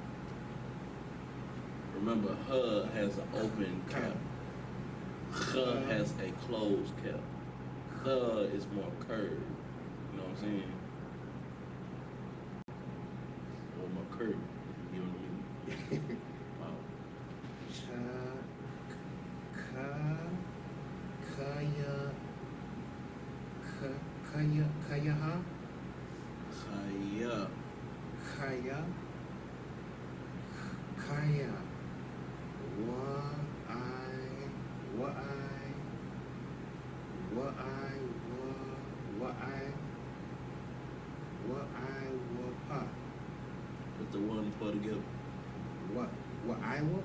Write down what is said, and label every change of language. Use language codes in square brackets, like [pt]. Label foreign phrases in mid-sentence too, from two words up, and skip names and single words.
[en] Remember, her has an open cap. Her has a closed cap. Her is more curved. You know what I'm saying? Or more curved. You know what I mean? Wow. Kayaha. Chaya. Kaya. Put the one and put together. What I will?